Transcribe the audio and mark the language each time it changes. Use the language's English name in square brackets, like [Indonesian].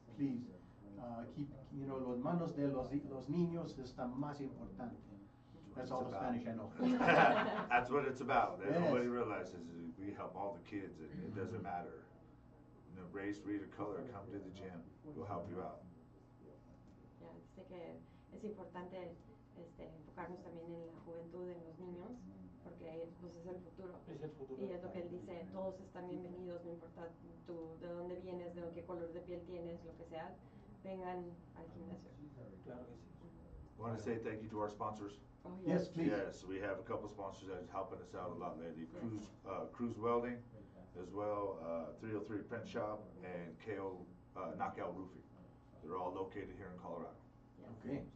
[English] Please keep, you know, [Spanish] los manos de los niños está más importante. [English] That's all the Spanish I know. That's what it's about. Yes. Nobody realizes is we help all the kids, and it doesn't matter. You know, race, breed, or color. Come to the gym. We'll help you out. [Spanish] Ya, dice que es importante enfocarnos también en la juventud, en los niños, porque pues, es el futuro. Es el futuro. Y es lo que él dice, todos están bienvenidos, no importa tú de dónde vienes, de qué color de piel tienes, lo que sea, vengan al gimnasio. Claro que sí. [English] I want to say thank you to our sponsors. Oh, Yes, please. Yes, we have a couple sponsors that is helping us out a lot lately. Cruise Welding, as well, 303 Print Shop, and KO Knockout Roofing. They're all located here in Colorado. Yes. Okay.